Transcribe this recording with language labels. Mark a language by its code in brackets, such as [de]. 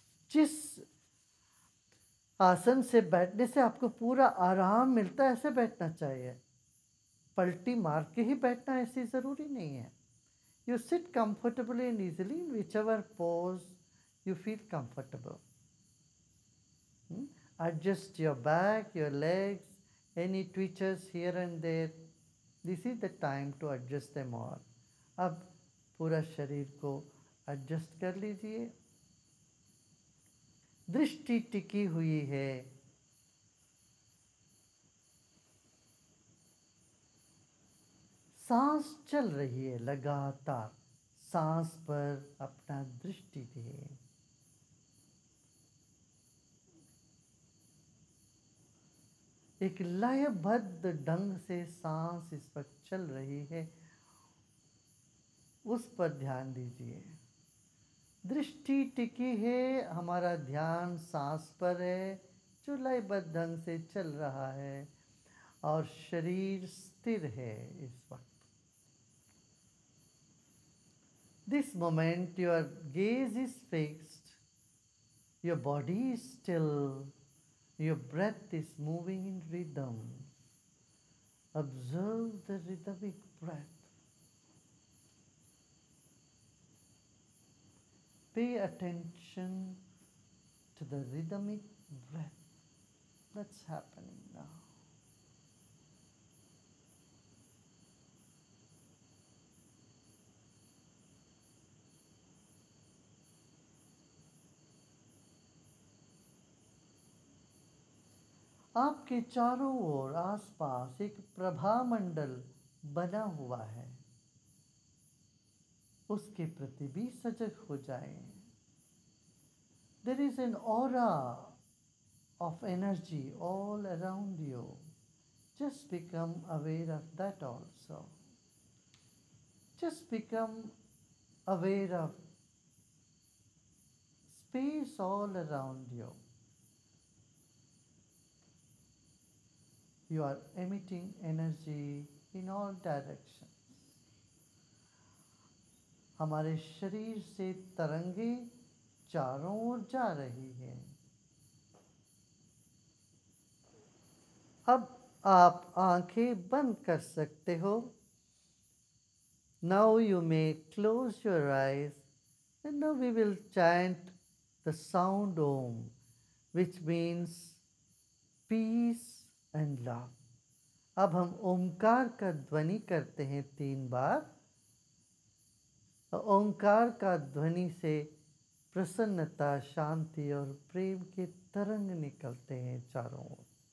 [hi] जिस आसन से बैठने से आपको पूरा आराम मिलता है, ऐसे बैठना चाहिए। पलटी मार के ही बैठना ऐसी ज़रूरी नहीं है। [en] You sit comfortably and easily in whichever pose you feel comfortable. Adjust your back, your legs, any twitches here and there. This is the time to adjust them all. [hi] अब पूरा शरीर को एडजस्ट कर लीजिए। दृष्टि टिकी हुई है। सांस चल रही है लगातार। सांस पर अपना दृष्टि दे। एक लयबद्ध ढंग से सांस इस वक्त चल रही है, उस पर ध्यान दीजिए। दृष्टि टिकी है, हमारा ध्यान सांस पर है जो लयबद्ध ढंग से चल रहा है, और शरीर स्थिर है इस वक्त। [en] This moment your gaze is fixed, your body is still, your breath is moving in rhythm. Observe the rhythmic breath. Pay attention to the rhythmic breath that's happening now. [hi] आपके चारों ओर आसपास एक प्रभामंडल बना हुआ है, उसके प्रति भी सजग हो जाएं। [en] There is an aura of energy all around you. Just become aware of that also. Just become aware of space all around you. You are emitting energy in all directions. [hi] हमारे शरीर से तरंगे चारों ओर जा रही है। अब आप आंखें बंद कर सकते हो। [en] Now you may close your eyes, and now we will chant the sound Om, which means peace and love. [hi] अब हम ओंकार का ध्वनि करते हैं 3 बार। ओंकार का ध्वनि से प्रसन्नता, शांति और प्रेम के तरंग निकलते हैं चारों ओर।